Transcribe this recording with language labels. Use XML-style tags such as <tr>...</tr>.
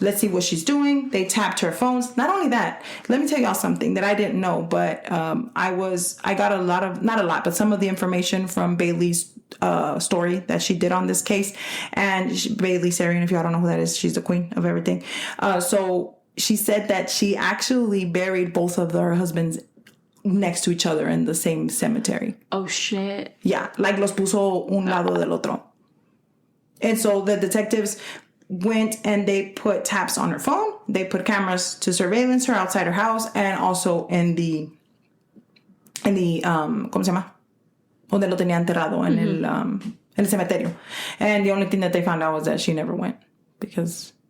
<en>Let's see what she's doing. They tapped her phones. Not only that, let me tell y'all something that I didn't know, but I got a lot of, not a lot, but some of the information from Bailey's story that she did on this case. And Bailey Sarian, if y'all don't know who that is, she's the queen of everything. So she said that she actually buried both of her husbands next to each other in the same cemetery. Oh, shit. Yeah, like</en> <es>los puso un lado del otro.</es> <en>And so the detectives went and they put taps on her phone. They put cameras to surveillance her outside her house and also in the</en> <es>¿cómo se llama? Donde lo tenía enterrado, en el cementerio.</es> <en>And the only thing that they found out was that she never went because</en>